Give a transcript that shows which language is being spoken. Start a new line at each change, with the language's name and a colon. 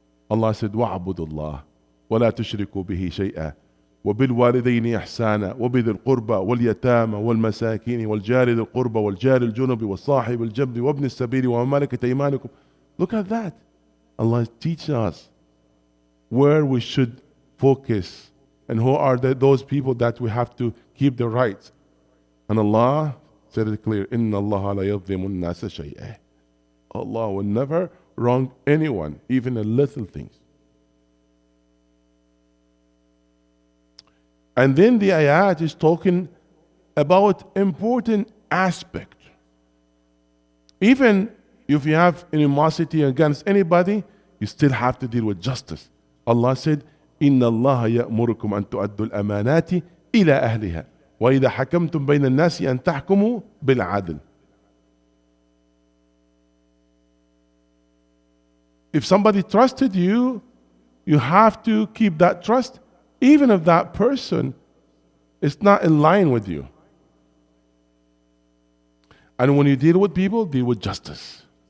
English: Allah said,
Arabic: وَاعْبُدُوا اللَّهَ وَلَا تُشْرِكُوا بِهِ شَيْئًا وَبِالْوَالِدَيْنِ إِحْسَانًا وَبِذِي الْقُرْبَى وَالْيَتَامَى وَالْمَسَاكِينِ وَالْجَارِ ذِي الْقُرْبَى وَالْجَارِ الْجُنُبِ وَالصَّاحِبِ الْجَنبِ وَابْنِ السَّبِيلِ وَمَا مَلَكَتْ أَيْمَانُكُمْ.
English: Look at that. Allah is teaching us where we should focus and who are those people that we have to keep the rights. And Allah said it clear,
Arabic: إِنَّ اللَّهَ لَا يَظْلِمُ النَّاسَ شَيْئًا.
English: Allah will never wrong anyone, even the little things. And then the ayat is talking about important aspect. Even if you have animosity against anybody, you still have to deal with justice. Allah said,
Arabic: إِنَّ اللَّهَ يَأْمُرُكُمْ أَن تُؤَدُّوا الْأَمَانَاتِ إِلَى أَهْلِهَا وَإِذَا حَكَمْتُمْ بَيْنَ النَّاسِ أَن تَحْكُمُوا بِالْعَدْلِ.
English: If somebody trusted you, you have to keep that trust, even if that person is not in line with you. And when you deal with people, deal with justice.